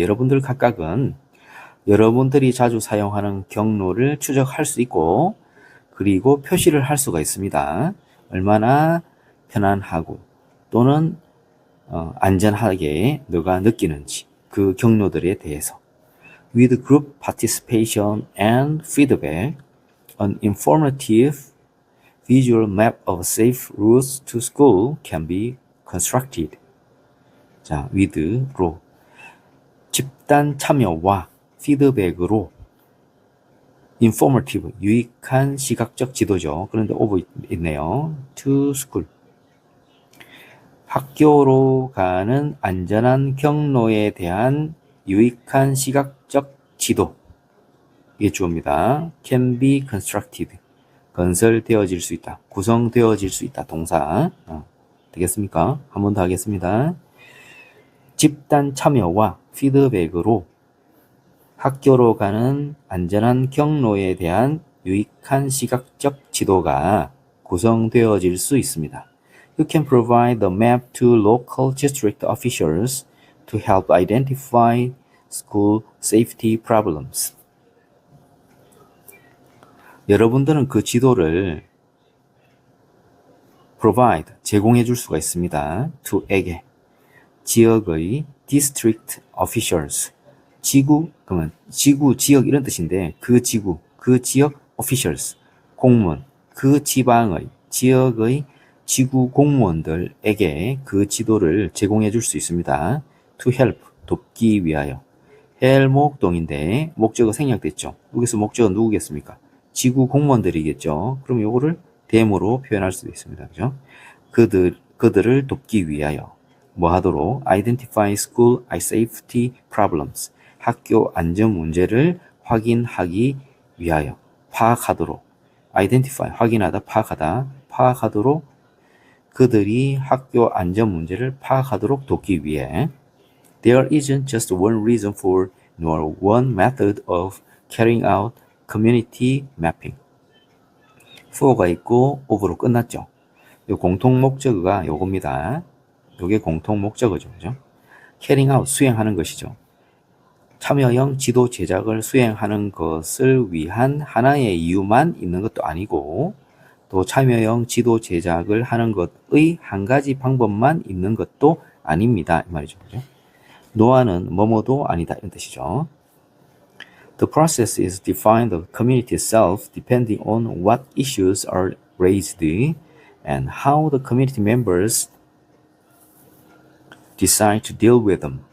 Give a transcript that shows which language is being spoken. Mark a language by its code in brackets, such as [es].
[ko] 여러분들 각각은 여러분들이 자주 사용하는 경로를 추적할 수 있고 그리고 표시를 할 수가 있습니다. 얼마나 편안하고 또는 안전하게 너가 느끼는지 그 경로들에 대해서. [en] With group participation and feedback, an informative visual map of safe routes to school can be constructed. [ko] 자, with로 집단 참여와 피드백으로 informative, 유익한 시각적 지도죠. 그런데 over 있네요. [en] to school. [ko] 학교로 가는 안전한 경로에 대한 유익한 시각적 지도. 이게 주어입니다. can be constructed. 건설되어질 수 있다. 구성되어질 수 있다. 동사. 되겠습니까? 한 번 더 하겠습니다. 집단 참여와 피드백으로 학교로 가는 안전한 경로에 대한 유익한 시각적 지도가 구성되어질 수 있습니다. [en] You can provide the map to local district officials to help identify school safety problems. [ko] 여러분들은 그 지도를 provide, 제공해 줄 수가 있습니다. to에게 지역의 [en] district officials, [ko] 그러면 지역 이런 뜻인데 그 지역 officials, 공무원, 그 지역의 지구 공무원들에게 그 지도를 제공해 줄 수 있습니다. to help, 돕기 위하여. 헬목동인데 목적어 생략됐죠. 여기서 목적어 누구겠습니까? 지구 공무원들이겠죠. 그럼 요거를 them으로 표현할 수도 있습니다. 그죠? 그들을 돕기 위하여 뭐 하도록? [en] identify school safety problems. [ko] 학교 안전 문제를 확인하기 위하여, 파악하도록. identify, 확인하다, 파악하도록 그들이 학교 안전 문제를 파악하도록 돕기 위해. [en] There isn't just one reason for nor one method of carrying out community mapping. [ko] for가 있고 of로 끝났죠. 요 공통 목적어가 요겁니다. 요게 공통 목적어죠. 그죠? [en] carrying out, [ko] 수행하는 것이죠. 참여형 지도 제작을 수행하는 것을 위한 하나의 이유만 있는 것도 아니고 또 참여형 지도 제작을 하는 것의 한 가지 방법만 있는 것도 아닙니다. 이 말이죠. 그죠? 노아는 뭐뭐도 아니다 이런 뜻이죠. [en] The process is defined the community itself depending on what issues are raised and how the community members decide to deal with them.